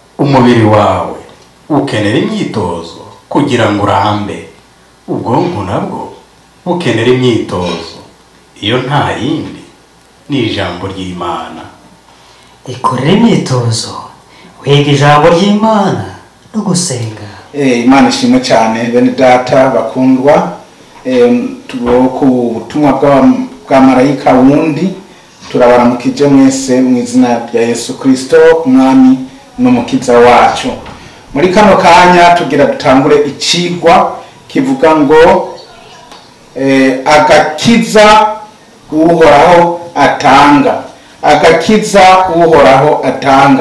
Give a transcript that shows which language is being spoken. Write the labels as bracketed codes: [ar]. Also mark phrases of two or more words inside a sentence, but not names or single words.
[rw] umubiri wawe ukenera imyitozo kugira ngo urambe, ubwonko nabwo bukenera imyitozo, iyo nta yindi ni ijambo ry'Imana. Ikorera imyitozo, wiga ijambo ry'Imana no gusenga. Imana ishimwe cyane bene data bakundwa, ku butumwa bwa marayika wundi turabaramukije mwese mu izina rya Yesu Kristo umwami n'umukiza wacu. [rn] Muri kano kanya tugira dutangure icigwa kivuga ngo agakiza uhoraho atanga, agakiza uhoraho atanga.